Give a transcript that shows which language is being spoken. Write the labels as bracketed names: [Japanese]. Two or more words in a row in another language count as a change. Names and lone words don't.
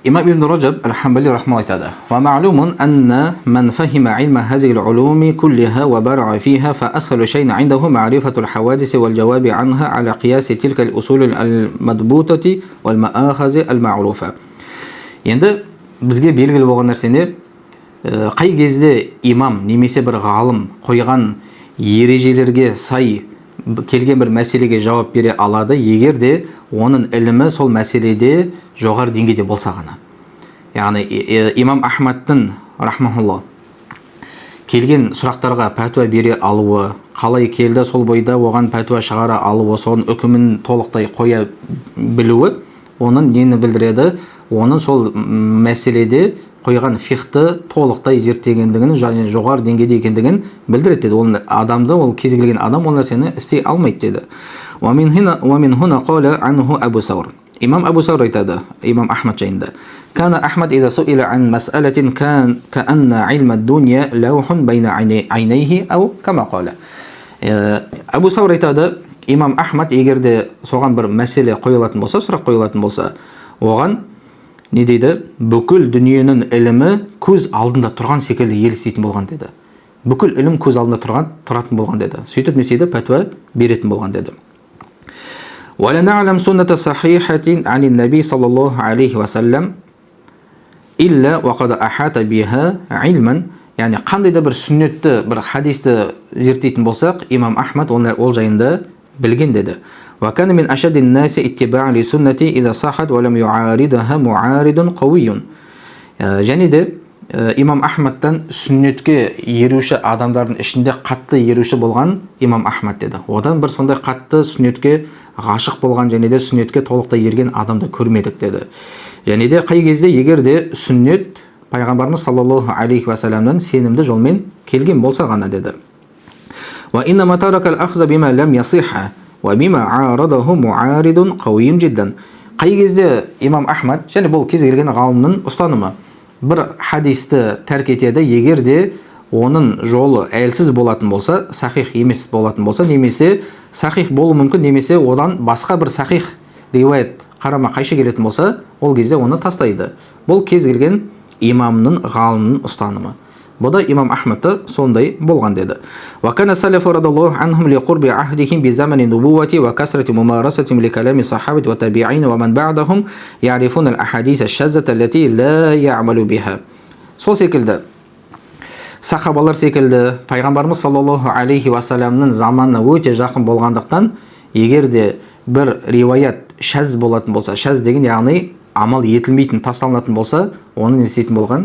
[Arabic] إمام ابن رجب الحنبلي رحمه الله تعالى: ومعلوم أن من فهم علم هذه العلوم كلها وبرع فيها فأسهل شيء عنده معرفة الحوادث والجواب عنها على قياس تلك الأصول المضبوطة والمآخذ المعروفة. [Kazakh] Енді бізге белгілі болған нәрсені қай кезде имам немесе бір ғалым қойған ережелерге сай келген бір мәселеге жауап бере алады, егер де оның ілімі сол мәселеде жоғары деңгейде болса ғана. Яғни имам Ахмадтың рахмахулла келген сұрақтарға пәтуа бере алуы, қалай келді сол бойда оған пәтуа шығара алуы, соның үкімін толықтай қоя білуі, оның нені білдіреді? Оның сол мәселеде қойған фихты толықтай зерттегендігін және жоғары деңгейде екендігін білдіреді деді. Ол адамды, ол кез келген адам ол нәрсені істей алмайды деді. [Arabic] ومن هنا قال عنه أبو ثور. [Kazakh] إمام أبو ثور айтады, имам Ахмад жайында: [Arabic] كان أحمد إذا سئل عن مسألة كأن علم الدنيا لوح بين عينيه أو كما قال. [Kazakh] Абу Саур айтады, имам Ахмад егер де соған бір мәселе қойылатын болса, сұрақ қойылатын болса, оған не дейді? Бүкіл дүниенің ілімі көз алдында тұрған секілді елестейтін болған деді. Бүкіл ілім көз алдында тұратын болған деді. Сөйтіп не істейді? Пәтуа беретін болған деді. [Arabic] ولا نعلم سنة صحيحة عن النبي صلى الله عليه وسلم إلا وقد أحاط بها علما. [Kazakh] Yani қандай да бір сүннетті, бір хадисті зерттейтін болсақ, имам Ахмад ол жайында білген деді. [Arabic] وكان من أشد الناس اتباعا لسنة إذا صحت ولم يعارضها معارض قوي. [Kazakh] және де имам Ахмадтан сүннетке еруші адамдардың ішінде қатты еруші болған имам Ахмад деді. Одан бір сондай қатты сүннетке ғашық болған және де сүннетке толықтай ерген адамды көрмедік деді. Және де қай кезде егер де сүннет пайғамбарымыз [Arabic] صلى الله عليه وسلم [Kazakh] сенімді жолмен келген болса ғана деді. [Arabic] وإنما ترك الأخذ بما لم يصح وبما عارضه معارض قوي جدا. [Kazakh] Қай кезде имам Ахмад, және бұл кез келген ғалымның ұстанымы, бір хадисті тәрк етеді егер де оның жолы әлсіз болатын болса, сахих емес болатын болса, немесе сахих болу мүмкін, немесе одан басқа бір сахих риуаят қарама қайшы келетін болса, ол кезде оны тастайды. Бұл кез келген имамның, ғалымның ұстанымы. Бұл да имам Ахмадта сондай болған деді. [Arabic] وكان السلف رضي الله عنهم لقرب عهدهم بزمن النبوة وكثرة ممارستهم لكلام الصحابة والتابعين ومن بعدهم يعرفون الأحاديث الشاذة التي لا يعمل بها. [Kazakh] Сол секілді сахабалар секілді пайғамбарымыз [Arabic] صلى الله عليه وسلم [Kazakh] заманына өте жақын болғандықтан, егер де бір риуаят шаз болатын болса, шаз деген яғни амал етілмейтін, тасталынатын болса, оны не істейтін болған?